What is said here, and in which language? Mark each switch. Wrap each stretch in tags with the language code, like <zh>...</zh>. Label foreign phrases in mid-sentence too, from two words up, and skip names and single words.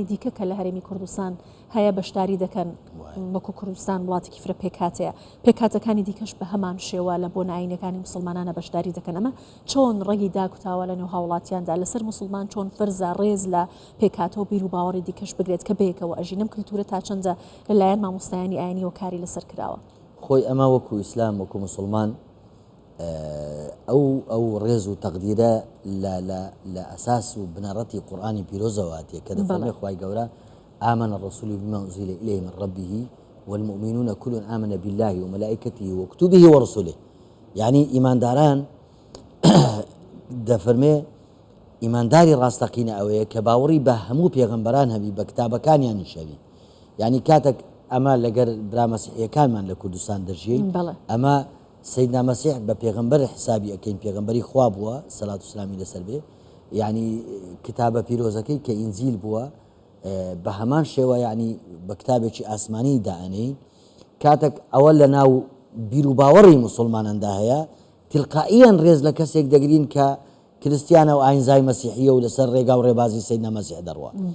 <ckb>دیکە کە لە هەرێمی کوردستان هەیە بەشداری دەکەن وەکو کوردستان وڵاتێکی فرە پێکاتەیە پێکاتەکانی دیکەش بە هەمان شێوە لە بۆ ناینەکانی مسلمانانە بەشداری دەکەن ئەمە چۆن ڕێگی داکوتاوە لە نێو هاوڵاتیاندا لەسەر مسلمان چۆن فەرزە ڕێز لە پێکاتە و بیر و باوەڕی دیکەش بگرێت کە بەیەکەوە ئەژینم کللتورە تا چەندە لەلایەن مامۆستایانی ئاینی و کاری لەسەر کراوە خۆی ئەمە وەکو ئیسلام وەکو مسلمان ئەو ڕێز و تەقدیرە لە ئەساس و بنەڕەتی قورآانی پیرۆزەواتیە کە دەفەرمێ خوای گەورە</ckb> <ar>آمن الرسول بما أنزل إليه من ربه والمؤمنون كل آمن بالله وملائكته وكتبه ورسله</ar> <ckb>يعني إيمان داران دەفەرمێ ئیمانداری ڕاستەقینە ئەوەیە کە باوەڕی بە هەموو پێغەمبەران هەبی بە کتابەکانیان شەوی یعنی کاتێک ئەمە لەگەر برا مەسیحیەکانمان لە کوردستان دەژین ئەمە سەیدنا مەسیح بە پێغەمبەر حسابی ئەەکەین پێغەمبەری خوا بووە سەلات و سلامی لەسەر بێ یعنی کتابە پیرۆزەکەی کە ئینجیل بووە بە هەمان شێوە یعنی بە کتابێکی ئاسمانی دائنەین کاتێک ئەوە لە ناو بیر و باوەڕی مسلماناندا هەیە تلقائیان ڕێز لە کەسێک دەگرین کە کریسیانە و ئاینزای مەسیحیە و لەسەر ڕێگا و ڕێبازی سەیدنا مەسیح دەڕوە</ckb>